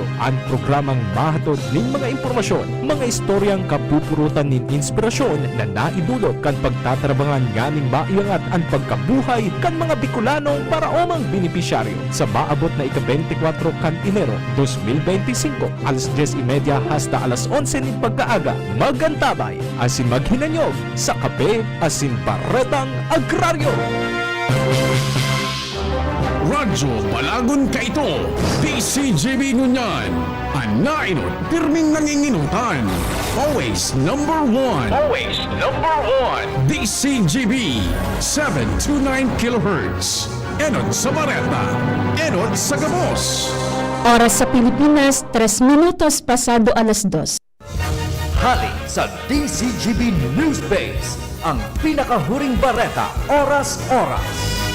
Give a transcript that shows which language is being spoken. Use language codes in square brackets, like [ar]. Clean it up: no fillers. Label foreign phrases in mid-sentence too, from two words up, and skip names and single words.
[bik] Ang programang mahatod ning mga impormasyon, mga istoryang kapupurutan nin inspirasyon na naidulot kan pagtatrabangan nganing maiangat ang pagkabuhay kan mga Bicolanong para omang benepisyaryo sa maabot na ika-24 kan Enero 2025 alas 10:30 hasta alas 11 nin pagkaaga. Magantabay asin maghinanyog sa kape asin baretang agraryo. Radyo Balagon ka ito, DZGB Nguyen, ang nainot, pirming nanginginutan. [en] Always number one. Always number one. [bik] DZGB, 729 kHz. Enot sa Bareta, enot sa Gabos. Oras sa Pilipinas, 3 minutos pasado alas 2. Hali sa DZGB News Base, ang pinakahuring bareta, oras-oras.